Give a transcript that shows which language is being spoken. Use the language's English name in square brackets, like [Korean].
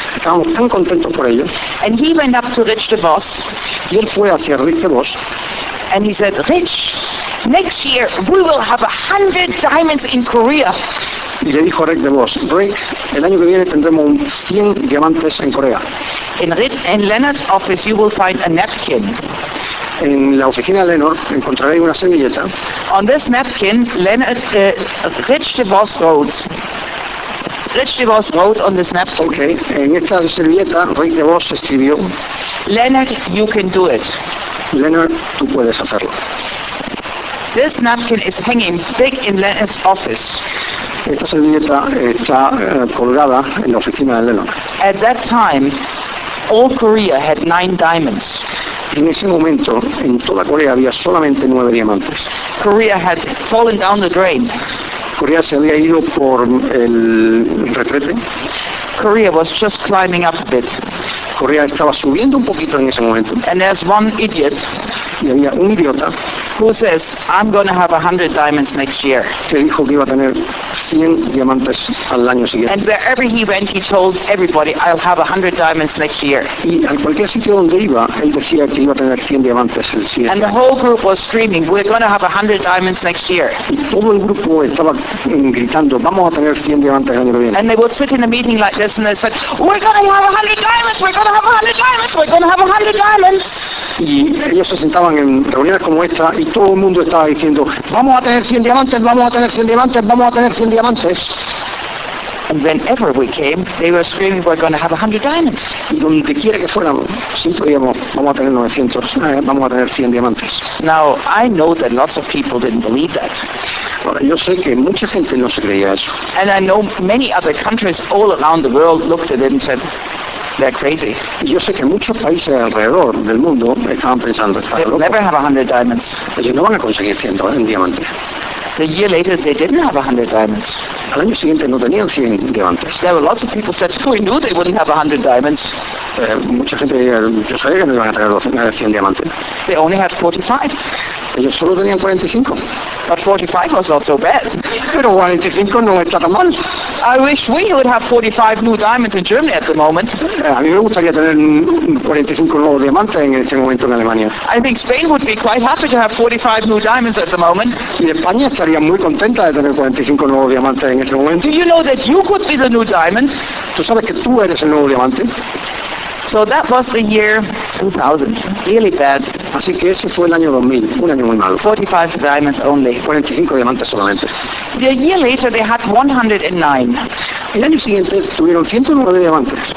[Spanish] Estábamos tan contentos por ellos. [English] And he went up to Rich DeVos. [Spanish] Y él fue hacia Rich DeVos. [English] And he said, Rich, next year we will have 100 diamonds in Korea. [Spanish] Y le dijo a Rick DeVos, Rick, el año que viene tendremos 100 diamantes en Corea. [English] In Leonard's office you will find a napkin. [Spanish] En la oficina de Leonard encontraréis una servilleta. [English] On this napkin, Rich DeVos wrote. Rich DeVos wrote on this napkin. [Spanish] Okay, en esta servilleta Rick DeVos escribió. [English] Leonard, you can do it. [Spanish] Leonard, tú puedes hacerlo. [English] This napkin is hanging big in Leonard's office. [Spanish] Esta servilleta está colgada en la oficina de Leonard. [English] At that time, all Korea had 9 diamonds. [Spanish] En ese momento, en toda Corea había solamente 9 diamantes. [English] Korea had fallen down the drain. [Spanish] Corea se había ido por el retrete. [English] Korea was just climbing up a bit. [Spanish] Corea estaba subiendo un poquito en ese momento. [English] And there's one idiot. [Spanish] Y había un idiota. [English] Who says I'm going to have 100 diamonds next year? [Spanish] Que dijo que iba a tener 100 diamantes al año siguiente. [English] And wherever he went, he told everybody I'll have 100 diamonds next year. [Spanish] Y en cualquier sitio donde iba, él decía que iba a tener 100 diamantes el siguiente. [English] And the whole group was screaming, we're going to have 100 diamonds next year. [Spanish] Y todo el grupo estaba gritando, vamos a tener 100 diamantes el año que viene. [English] And they would sit in a meeting like this and they said, we're going to have 100 diamonds. We're going to have 100 diamonds. We're going to have 100 diamonds. [Spanish] Y ellos se sentaban en reuniones como esta y todo el mundo estaba diciendo, vamos a tener 100 diamantes, vamos a tener 100 diamantes, vamos a tener 100 diamantes. [English] And whenever we came, they were screaming, we're going to have 100 diamonds. [Spanish] Y donde quiera que fuera, siempre íbamos, vamos a tener 100 diamantes. [English] Now, I know that lots of people didn't believe that. [Spanish] Ahora, yo sé que mucha gente no se creía eso. [English] And I know many other countries all around the world looked at it and said, they're crazy. [Spanish] Y yo sé que muchos países alrededor del mundo estaban pensando, están locos. [English] They'll never have 100 diamonds. [Spanish] Ellos no van a conseguir 100 diamantes. [English] The year later, they didn't have 100 diamonds. [Spanish] Al año siguiente no tenían 100 diamantes. [English] There were lots of people said, we knew they wouldn't have 100 diamonds. [Spanish] Mucha gente decía, yo sabía que no iban a tener 100 diamantes. [English] They only had 45. [Spanish] Ellos solo tenían 45. [English] But 45 was not so bad. [Spanish] Pero 45 no está tan mal. [English] I wish we would have 45 new diamonds in Germany at the moment. [Spanish] A mí me gustaría tener 45 nuevos diamantes en este momento en Alemania. [English] I think Spain would be quite happy to have 45 new diamonds at the moment. [Spanish] Y España estaría muy contenta de tener 45 nuevos diamantes en este momento. [English] Do you know that you could be the new diamond? [Spanish] ¿Tú sabes que tú eres el nuevo diamante? [English] So that was the year 2000. Really bad. [Spanish] Así que ese fue el año 2000, un año muy malo. [English] 45 diamonds only. [Spanish] 45 diamantes solamente. [English] The year later they had 109. [Spanish] El año siguiente tuvieron 109 diamantes.